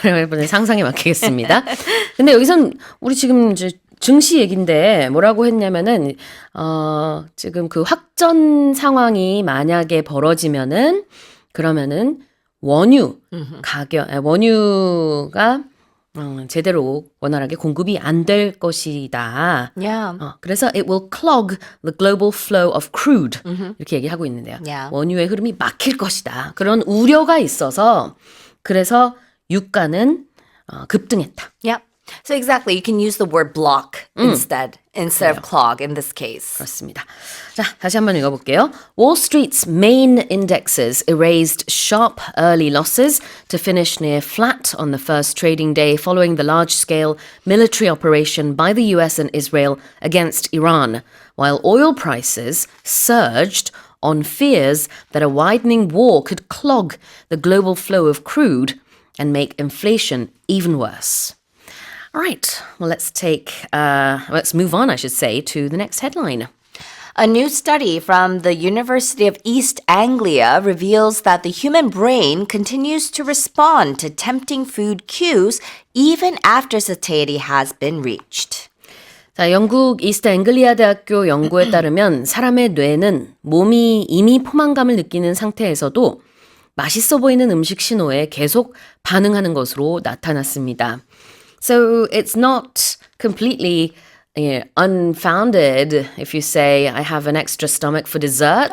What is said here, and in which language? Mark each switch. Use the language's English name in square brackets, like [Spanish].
[Korean] 그러면 상상에 맡기겠습니다. 근데 여기선 우리 지금 이제 증시 얘긴데 뭐라고 했냐면은 지금 그 확전 상황이 만약에 벌어지면은 그러면은 원유 가격, 원유가 제대로 원활하게 공급이 안 될 것이다. [English] Yeah. [Korean] 그래서 [English] it will clog the global flow of crude [Korean] 이렇게 얘기하고 있는데요. [English] Yeah. [Korean] 원유의 흐름이 막힐 것이다. 그런 우려가 있어서 그래서 유가는 급등했다. [English] Yep. So exactly, you can use the word block instead of clog in this case. [Korean] 그렇습니다. 자, 다시 한번 읽어볼게요. [English] Wall Street's main indexes erased sharp early losses to finish near flat on the first trading day following the large-scale military operation by the US and Israel against Iran, while oil prices surged on fears that a widening war could clog the global flow of crude and make inflation even worse. All right, well, let's move on, I should say, to the next headline. A new study from the University of East Anglia reveals that the human brain continues to respond to tempting food cues even after satiety has been reached. [Korean] 자, 영국 이스트 앵글리아 대학교 연구에 따르면 사람의 뇌는 몸이 이미 포만감을 느끼는 상태에서도 맛있어 보이는 음식 신호에 계속 반응하는 것으로 나타났습니다. [English] So it's not completely unfounded if you say I have an extra stomach for dessert.